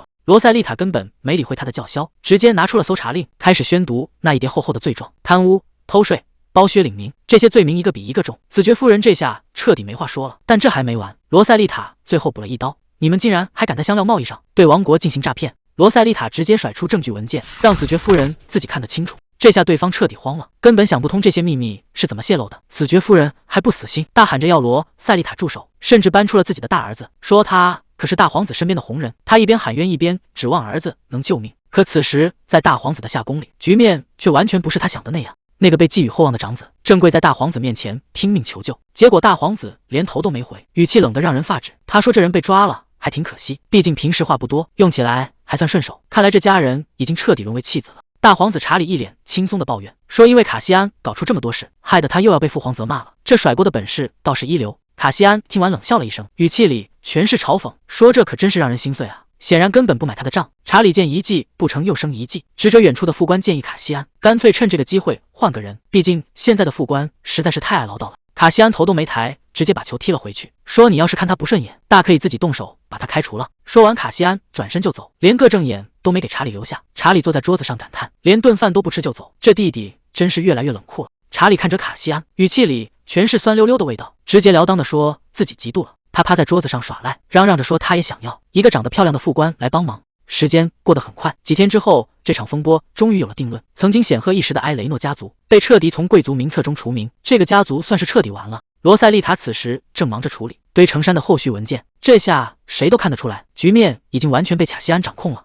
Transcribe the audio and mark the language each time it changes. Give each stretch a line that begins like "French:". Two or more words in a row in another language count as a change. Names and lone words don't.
Chinese: 羅塞麗塔根本沒理會他的叫囂，直接拿出了搜查令，開始宣讀那一疊厚厚的罪狀：貪污、偷稅、包削領民，這些罪名一個比一個重。子爵夫人這下徹底沒話說了。但這還沒完，羅塞麗塔最後補了一刀：你們竟然還敢在香料貿易上對王國進行詐騙！羅塞麗塔直接甩出證據文件，讓子爵夫人自己看得清楚。這下對方徹底慌了，根本想不通這些秘密是怎麼洩露的。子爵夫人還不死心，大喊着要羅塞麗塔住手，甚至搬出了自己的大兒子，說他可是大皇子身邊的紅人。他一邊喊冤，一邊指望兒子能救命。可此時在大皇子的夏宮裡，局面卻完全不是他想的那樣。那個被寄予厚望的長子正跪在大皇子面前拼命求救，結果大皇子連頭都沒回，語氣冷得讓人發指。他說這人被抓了還挺可惜，畢竟平時話不多，用起來還算順手。看來這家人已經徹底淪為棄子了。大皇子查理一臉輕鬆的抱怨說，因為卡西安搞出這麼多事，害得他又要被父皇責罵了，這甩鍋的本事倒是一流。卡西安聽完冷笑了一聲，語氣裡全是嘲諷，說這可真是讓人心碎啊，顯然根本不買他的賬。查理見一計不成又生一計，指着遠處的副官建議卡西安乾脆趁這個機會換個人，畢竟現在的副官實在是太愛嘮叨了。卡西安頭都沒抬，直接把球踢了回去，說你要是看他不順眼，大可以自己動手把他開除了。說完，卡西安轉身就走，連個正眼都沒給查理留下。查理坐在桌子上感嘆，連頓飯都不吃就走，這弟弟真是越來越冷酷了。查理看着卡西安，語氣裡全是酸溜溜的味道，直截了當的說自己嫉妒了。他趴在桌子上耍賴，嚷嚷着說他也想要一個長得漂亮的副官來幫忙。時間過得很快，幾天之後，這場風波終於有了定論。曾經顯赫一時的埃雷諾家族被徹底從貴族名冊中除名，這個家族算是徹底完了。羅塞麗塔此時正忙着處理堆成山的後續文件，這下誰都看得出來，局面已經完全被卡西安掌控了。